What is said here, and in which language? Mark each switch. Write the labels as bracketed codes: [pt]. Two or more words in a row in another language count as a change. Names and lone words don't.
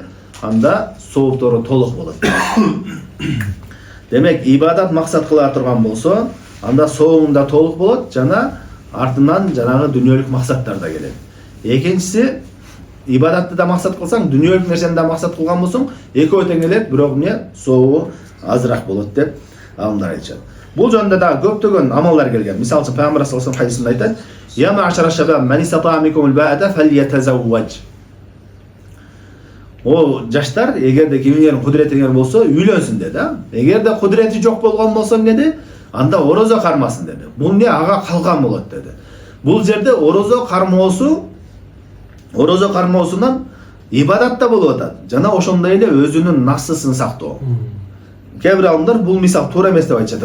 [ky] Анда сооптору толук болот. Демек, ибадат максат кыла турган болсо, анда сообуң да толук болот, жана артынан жанагы дүйнөлүк максаттар да келет. Экинчиси, ибадатты да максат кылсаң, дүйнөлүк нерсени да максат кылган болсоң, экөө тең келет, бирок эмне? Сообу азыраак болот деп алымдар айтышат. Бул жөнүндө да көптөгөн амалдар келген. Мисалы үчүн пайгамбар [ar] صلى الله عليه وسلم [ky] хадисинде айтат: [ar] "يا معشر الشباب من استطاع منكم الباءة فليتزوج". [ky] О жаштар, эгерде кимдердин кудуретиңер болсо, үйлөнсүн деди. Эгерде кудурети жок болгон болсо эмне деди? Анда орозо кармасын деди. Бул эмне? Ага калган болот деди. Бул жерде орозо кармоосунан ибадат да болуп атат. Жана ошондой эле өзүнүн нафсысын сактоо. Кээ бир алымдар бул мисал туура эмес деп айтышат.